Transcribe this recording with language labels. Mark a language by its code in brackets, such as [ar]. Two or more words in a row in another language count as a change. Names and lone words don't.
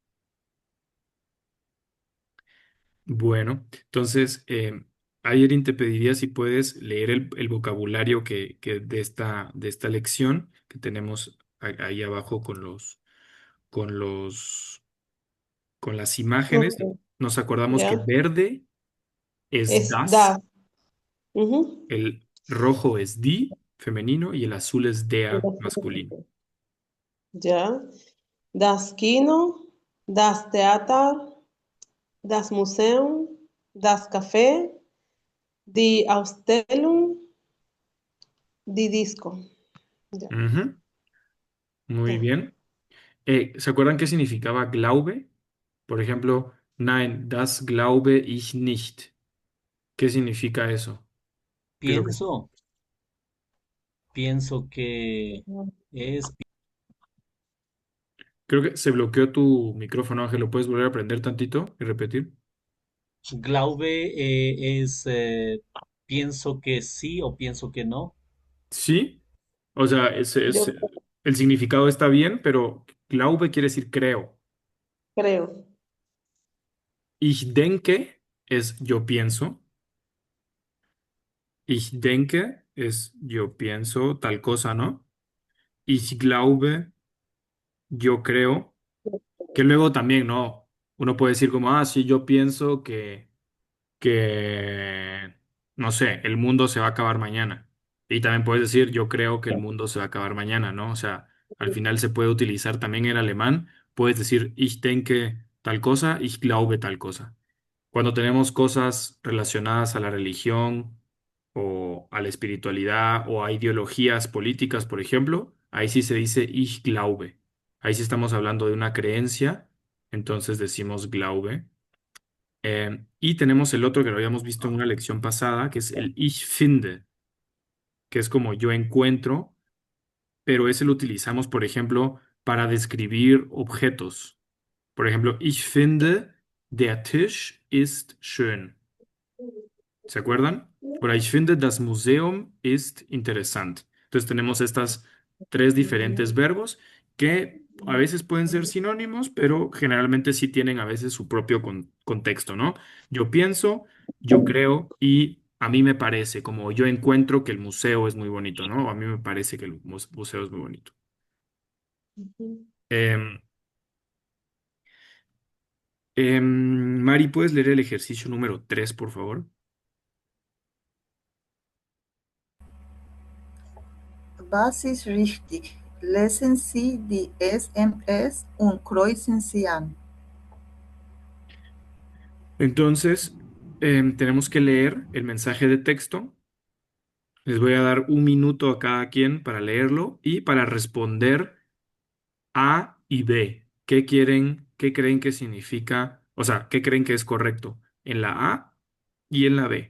[es] Bueno, entonces, Ayerin, te pediría si puedes leer el vocabulario que de esta lección que tenemos ahí abajo con los, con las imágenes. Ok, Nos acordamos que ya. verde es Es [de] das, das. [es] Ujú. el rojo es die, femenino, y el azul es Y [de] der, [es] las masculino. otras, ya. [de] Das Kino, das Theater, das Museum, das Café, die Ausstellung, die Disco. [es] Ya, Ujú, muy ya. bien. ¿Se acuerdan qué significaba glaube? Por ejemplo, [de] nein, das glaube ich nicht. [es] ¿Qué significa eso? ¿Qué es lo que- Pienso, pienso que es Creo que se bloqueó tu micrófono, Ángel. ¿Lo puedes volver a prender tantito y repetir? Glaube, es pienso que sí o pienso que no. Sí, o sea, Yo el significado está bien, pero glaube quiere decir creo. creo. [de] Ich denke [es] es yo pienso. [de] Ich denke [es] es yo pienso tal cosa, ¿no? [de] Ich glaube, [es] yo creo, que luego también, ¿no? Uno puede decir como, ah, sí, yo pienso que, no sé, el mundo se va a acabar mañana. Y también puedes decir, yo creo que el mundo se va a acabar mañana, ¿no? O sea, al final se puede utilizar también en alemán. Puedes decir, [de] ich denke [es] tal cosa, [de] ich glaube [es] tal cosa. Cuando tenemos cosas relacionadas a la religión o a la espiritualidad o a ideologías políticas, por ejemplo, ahí sí se dice [de] ich glaube. [es] Ahí sí estamos hablando de una creencia, entonces decimos glaube. Y tenemos el otro que lo habíamos visto en una lección pasada, que es el [de] ich finde, [es] que es como yo encuentro, pero ese lo utilizamos, por ejemplo, para describir objetos. Por ejemplo, [de] ich finde, der Tisch ist schön. [es] ¿Se acuerdan? [de] Oder ich finde, das Museum ist interessant. [es] Entonces tenemos estas tres diferentes verbos que a veces pueden ser sinónimos, pero generalmente sí tienen a veces su propio contexto, ¿no? Yo pienso, yo creo y a mí me parece, como yo encuentro que el museo es muy bonito, ¿no? A mí me parece que el museo es muy bonito. Ujú. Em, Mari, ¿puedes leer el ejercicio número 3, por favor? [de] Was ist richtig? Lesen Sie die SMS und kreuzen Sie an. [es] Entonces, tenemos que leer el mensaje de texto. Les voy a dar un minuto a cada quien para leerlo y para responder A y B. ¿Qué quieren, qué creen que significa, o sea, qué creen que es correcto en la A y en la B?